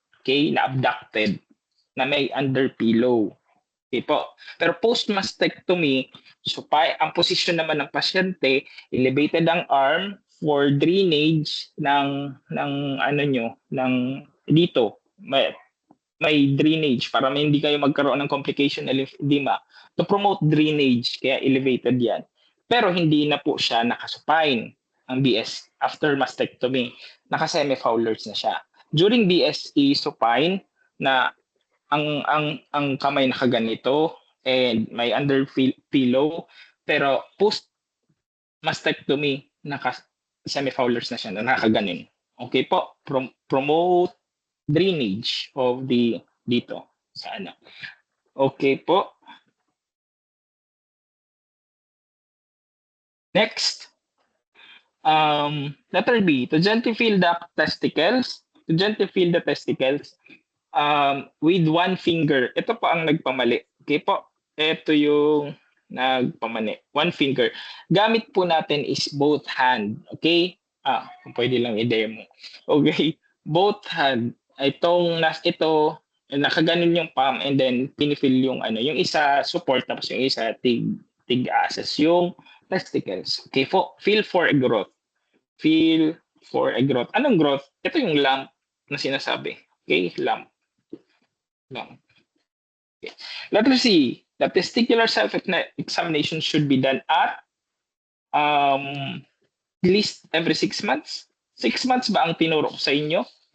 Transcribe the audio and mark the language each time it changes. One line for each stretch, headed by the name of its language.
Filipino: Okay, na abducted na may under pillow. Okay po. Pero post-mastectomy, supine, ang posisyon naman ng pasyente, elevated ang arm for drainage ng ano nyo, ng dito. May drainage para hindi kayo magkaroon ng complication ng lymphedema.
English: To promote drainage,
Filipino: kaya elevated yan. Pero hindi na po siya nakasupine ang BS after mastectomy. Naka-semi-Fowlers na siya. During BSE supine na ang kamay nakaganito and may under pillow, pero post mastectomy naka-semi-Fowlers na siya na nakaganin. Okay po, promote drainage of the dito sa ano. Okay po.
English: Next, letter B, to gently feel the testicles. To gently feel the testicles with one finger.
Filipino: Ito po ang nagpamali. Okay po, ito yung nagpamali.
English: One finger.
Filipino: Gamit po natin is both hand. Okay? Kung pwede lang i-demo. Okay? Both hand. Ito, nakaganon yung palm and then pinifeel yung ano, yung isa support tapos yung isa tig-access yung testicles.
English: Okay po, feel for a growth. Feel for a growth.
Filipino: Anong growth? Ito yung lump na sinasabi.
English: Okay, lump. Okay. Letter C, the testicular self-examination should be done at least every 6 months.
Filipino: 6 months ba ang tinuro ko sa inyo?